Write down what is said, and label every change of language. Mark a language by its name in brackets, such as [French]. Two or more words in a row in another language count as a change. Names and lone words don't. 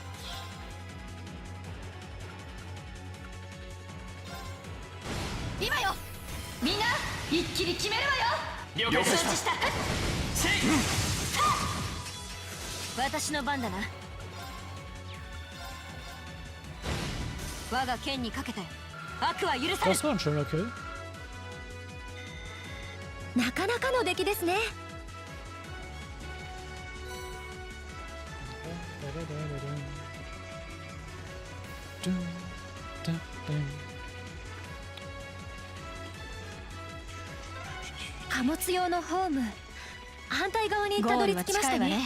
[Japanese] 今よ。みんな一気に決めるわよ。了解承知した。せい。私の番だな。我が剣にかけたよ。悪は許され [German] Das war ein schöner Kill. [Japanese] なかなかの出来ですね。貨物用のホーム、反対側にたどり着きましたね。